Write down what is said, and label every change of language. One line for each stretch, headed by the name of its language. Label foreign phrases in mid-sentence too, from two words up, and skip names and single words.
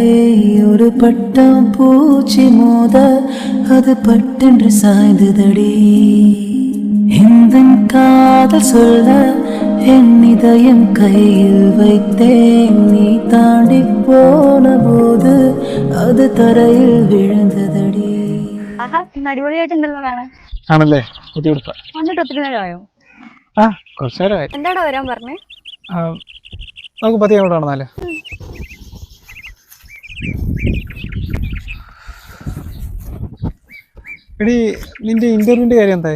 Tamil: ஒரு பட்டம் பூச்சி மோத அது பட்டென்று சாய்ந்ததடி. இந்த காதல் சொல்ல என் இதயம் கையில் வைத்தேன். நீ தாண்டி போன போது
Malayalam: അത് തറയിൽ വീഴുന്നതടി. അടിപൊളിയായിട്ടുണ്ടല്ലോ കാണാൻ. ആണല്ലേ? പുതിയ ഉടുപ്പ വന്നിട്ട് ഒത്തിരി നേരമായോ? ആ കുറച്ചു നേരമായി. എന്താടാ വരാൻ പറഞ്ഞേ? നമുക്ക് പതിയെ അങ്ങോട്ട് നടന്നാലേ? എടി നിന്റെ ഇന്റർവ്യൂവിന്റെ കാര്യം എന്തായി?